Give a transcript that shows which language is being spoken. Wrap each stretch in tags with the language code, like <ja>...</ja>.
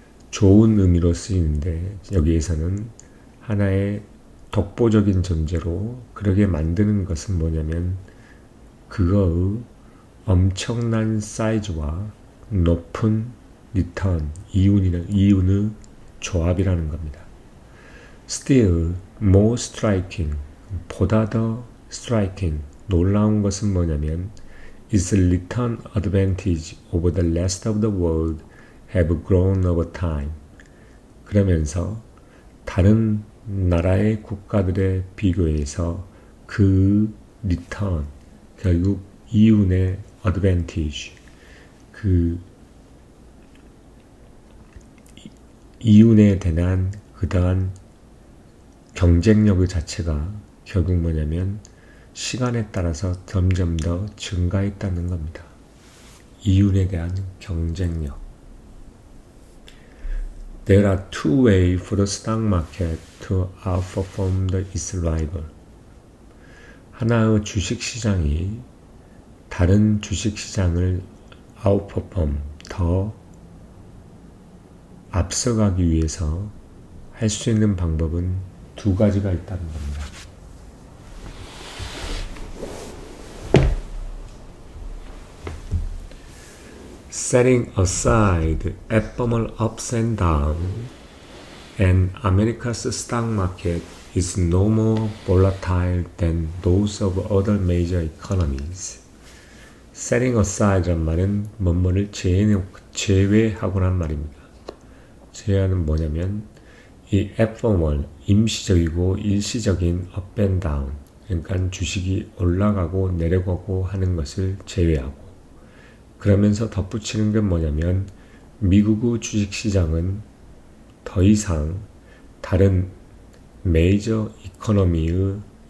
<ko>좋은 의미로 쓰이는데 여기에서는 하나의 독보적인 존재로 그러게 만드는 것은 뭐냐면 그거의 엄청난 사이즈와 높은 리턴, 이윤의 조합이라는 겁니다.</ko> <en>Still more striking,</en> <ko>보다 더</ko> <en>striking,</en> <ko>놀라운 것은 뭐냐면</ko> <en>its return advantage over the rest of the world have grown over time.</en> <ko>그러면서 다른 나라의 국가들의 비교에서 그 리턴, 결국 이윤의 advantage, 그 이윤에 대한 그다음 경쟁력 자체가 결국 뭐냐면 시간에 따라서 점점 더 증가했다는 겁니다. 이윤에 대한 경쟁력.</ko> <en>There are two ways for the stock market to outperform its rival.</en> <ko>하나의 주식시장이 다른 주식시장을 outperform, 더 앞서가기 위해서 할 수 있는 방법은 두 가지가 있다는 겁니다.</ko> <en>Setting aside abnormal ups and downs, and America's stock market is no more volatile than those of other major economies.</en> <ko>Setting aside란 말은 뭐뭐를 제외하고란 말입니다. 제외하는 뭐냐면 이 abnormal, 임시적이고 일시적인</ko> <en>up and down,</en> <ko>그러니까 주식이 올라가고 내려가고 하는 것을 제외하고, 그러면서 덧붙이는 게 뭐냐면 미국의 주식시장은 더 이상 다른 메이저 이코노미의</ko>